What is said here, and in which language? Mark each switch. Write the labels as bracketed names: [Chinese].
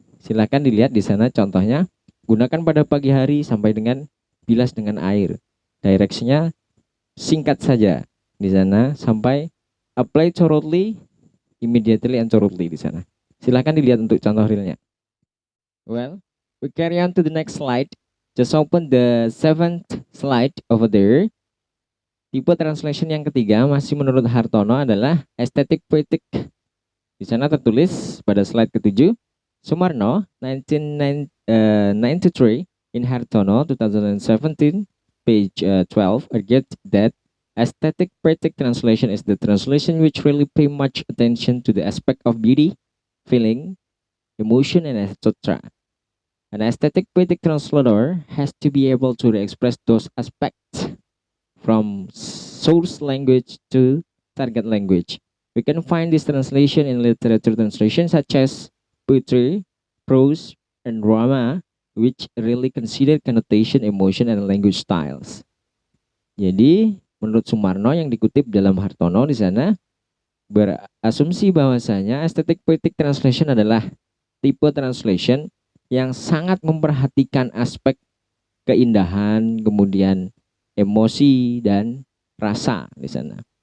[Indonesian] Silakan dilihat di sana contohnya. Gunakan pada pagi hari sampai dengan bilas dengan air. Directionnya singkat saja di sana sampai [English] apply thoroughly, immediately and thoroughly [Indonesian] di sana. Silakan dilihat untuk contoh realnya. [English] Well, we carry on to the next slide. Just open the 7th slide over there. [Indonesian] Tipe translation yang ketiga masih menurut Hartono adalah aesthetic poetic. Di sana tertulis pada slide ke-7, [English] Sumarno 1993 in Hartono 2017 page 12 argued that aesthetic poetic translation is the translation which really pay much attention to the aspect of beauty, feeling, emotion, and etc. An aesthetic poetic translator has to be able to express those aspects from source language to target language. We can find this translation in literature translation such as poetry, prose, and drama, which really consider connotation, emotion, and language styles. [Indonesian] Jadi, menurut Sumarno yang dikutip dalam Hartono di sana berasumsi bahwasanya aesthetic poetic translation adalah tipe translation yang sangat memperhatikan aspek keindahan, kemudian emosi dan rasa di sana.